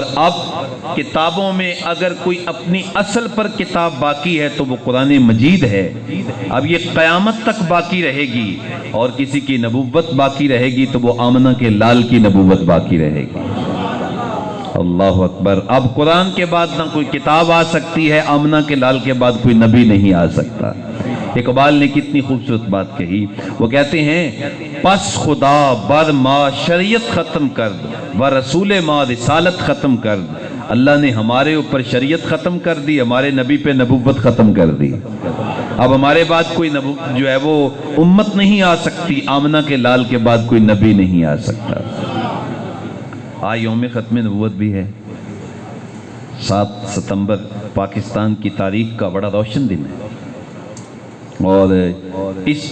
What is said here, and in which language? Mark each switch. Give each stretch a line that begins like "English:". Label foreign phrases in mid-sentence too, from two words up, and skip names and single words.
Urdu: اب کتابوں میں اگر کوئی اپنی اصل پر کتاب باقی ہے تو وہ قرآن مجید ہے، اب یہ قیامت تک باقی رہے گی، اور کسی کی نبوت باقی رہے گی تو وہ آمنہ کے لال کی نبوت باقی رہے گی۔ اللہ اکبر۔ اب قرآن کے بعد نہ کوئی کتاب آ سکتی ہے، آمنہ کے لال کے بعد کوئی نبی نہیں آ سکتا۔ اقبال نے کتنی خوبصورت بات کہی، وہ کہتے ہیں
Persian: پس خدا بر ما شریعت ختم کرد و رسول ما رسالت ختم کرد۔
Urdu: اللہ نے ہمارے اوپر شریعت ختم کر دی، ہمارے نبی پہ نبوت ختم کر دی۔ اب ہمارے بعد کوئی جو ہے وہ امت نہیں آ سکتی، آمنہ کے لال کے بعد کوئی نبی نہیں آ سکتا۔ آج یوم ختم نبوت بھی ہے، 7 ستمبر پاکستان کی تاریخ کا بڑا روشن دن ہے، اور اس